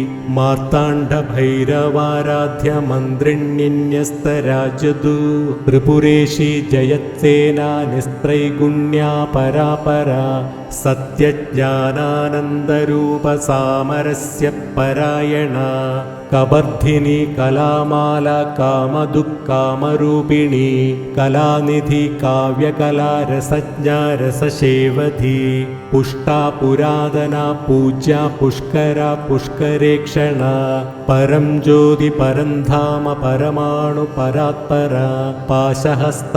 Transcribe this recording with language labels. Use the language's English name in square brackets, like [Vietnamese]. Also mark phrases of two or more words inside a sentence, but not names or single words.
[Sanskrit] मार्ताण्डभैरवाराध्य मन्त्रिण्यन्यस्तराजदु त्रिपुरेशी जयत्सेना निस्त्रैगुण्या परापरा सत्यज्ञानानन्दरूप सामरस्य परायणा കബർധിനി കലാമാല കാമദുഃഖാമരൂപിണി കലാനിധി കാവ്യകലാരസജ്ഞ രസശേവധി പുഷ്ടാ പുരാതന പൂജ്യ പുഷ്കര പുഷ്കരേക്ഷണ പരം ജ്യോതി പരംധാമ പരമാണു പരാത്പര പാശഹസ്ത